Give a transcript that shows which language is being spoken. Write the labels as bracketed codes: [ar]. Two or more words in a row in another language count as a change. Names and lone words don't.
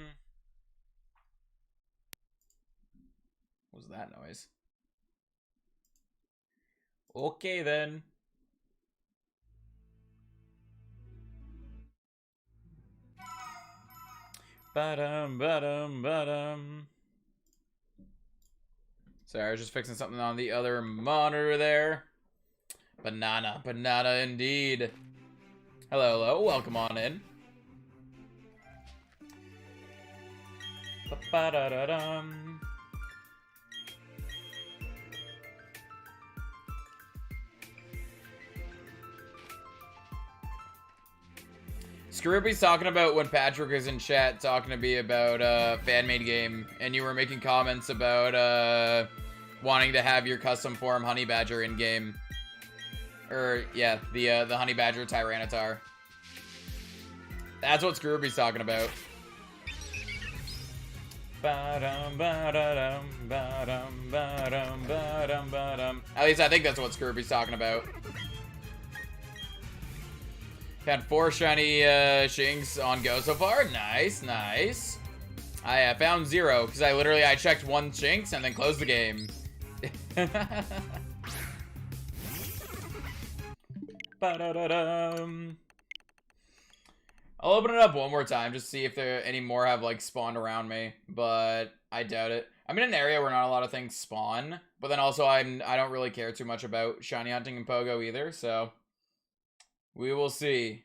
[en] What was that noise? Okay, then. Ba-dum, ba-dum, ba-dum. Sorry, I was just fixing something on the other monitor there. Banana indeed. Hello, welcome on in. Ba-da-da-dum. Scrooby's talking about when Patrick was in chat talking to me about fan-made game, and you were making comments about wanting to have your custom form Honey Badger in game. Or yeah, the Honey Badger Tyranitar. That's what Scrooby's talking about. Ba-dum, ba-da-dum, ba-dum, ba-dum, ba-dum, ba-dum. At least I think that's what Scrooby's talking about. Had 4 shiny Shinx on go so far. Nice, nice. I found 0 because I checked 1 Shinx and then closed the game. Ba-da-da-dum. I'll open it up one more time just to see if there any more have like spawned around me, but I doubt it. I'm in an area where not a lot of things spawn, but then also I don't really care too much about shiny hunting and Pogo either, so we will see.